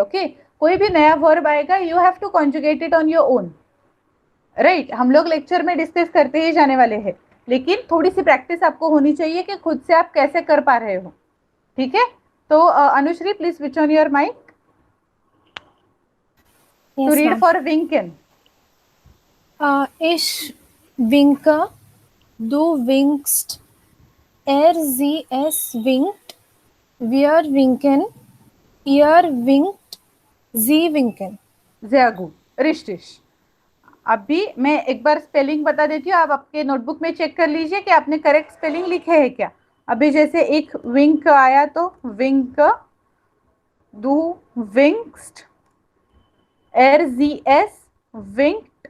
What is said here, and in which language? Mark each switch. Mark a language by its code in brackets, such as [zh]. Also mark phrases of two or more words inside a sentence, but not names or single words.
[en] ओके, कोई भी नया वर्ब आएगा you have to conjugate it on your own, right. [hi] हम लोग लेक्चर में डिस्कस करते ही जाने वाले हैं, लेकिन थोड़ी सी प्रैक्टिस आपको होनी चाहिए कि खुद से आप कैसे कर पा रहे हो, ठीक है। [en] तो अनुश्री please switch on your mic to read ma'am. फॉर विंकेन। [de] Ich winke, du winkst, sie es winkt, wir winken, ihr winkt, sie winken. sehr gut, richtig. [hi] अभी मैं एक बार स्पेलिंग बता देती हूँ, आप आपके नोटबुक में चेक कर लीजिए कि आपने [en] correct spelling [hi] लिखे है क्या। अभी जैसे एक विंक आया तो [de] winke, du winkst, sie es winkt.